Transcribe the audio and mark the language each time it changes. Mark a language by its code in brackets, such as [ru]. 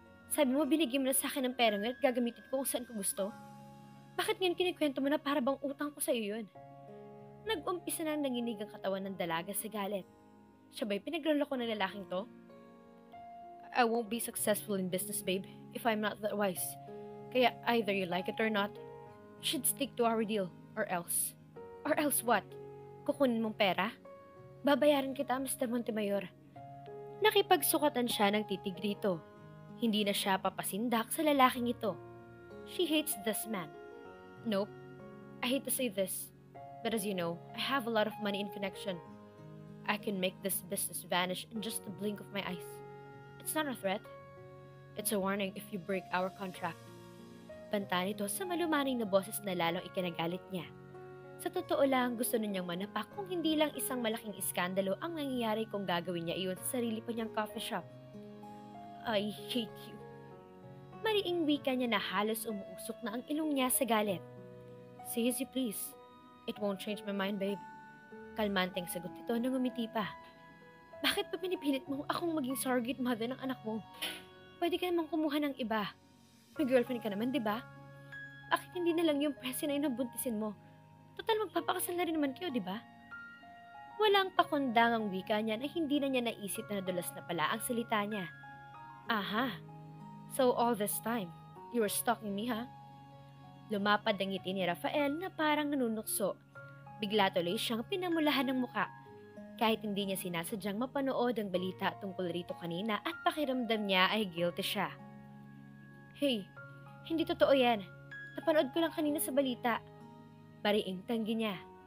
[tl] Sabi mo binigyan mo na sa akin ng pera ngayon at gagamitin ko kung saan ko gusto? Bakit ngayon kinikwento mo na para bang utang ko sa iyo yun? Nag-umpisa nang nanginig ang katawan ng dalaga sa galit. Siya ba'y pinagloloko ng lalaking to? [en] I won't be successful in business, babe, if I'm not that wise. Kaya either you like it or not, you should stick to our deal, or else. Or else what? [tl] Kukunin mong pera? Babayaran kita, Mr. Montemayor. Nakipagsukatan siya ng titig rito. Hindi na siya papasindak sa lalaking ito. [en] She hates this man. Nope. I hate to say this, but as you know, I have a lot of money in connection. I can make this business vanish in just the blink of my eyes. It's not a threat. It's a warning if you break our contract. [tl] Banta nito sa malumaning na boses na lalong ikinagalit niya. Sa totoo lang, gusto na niyang manapak kung hindi lang isang malaking iskandalo ang nangyayari kung gagawin niya iyon sa sarili pa niyang coffee shop. [en] I hate you. [tl] Mariing wika niya na halos umuusok na ang ilong niya sa galit. [en] Say as you please. It won't change my mind, babe. [tl] Kalmanteng sagot nito nang umiti pa. Bakit pa pinipilit mo akong maging surrogate mother ng anak mo? Pwede ka namang kumuha ng iba. May girlfriend ka naman, di ba? Bakit hindi na lang yung presi na inabuntisin mo? Total, magpapakasal na rin naman kayo, di ba? Walang pakundangang wika niya na hindi na niya naisip na nadulas na pala ang salita niya. [en] Aha, so all this time, you were stalking me, ha? [tl] Lumapad ang ngiti ni Rafael na parang nanunukso. Bigla tuloy siyang pinamulahan ng muka. Kahit hindi niya sinasadyang mapanood ang balita tungkol rito kanina at pakiramdam niya ay guilty siya. Hey, hindi totoo yan. Napanood ko lang kanina sa balita. Bariing tanggi niya.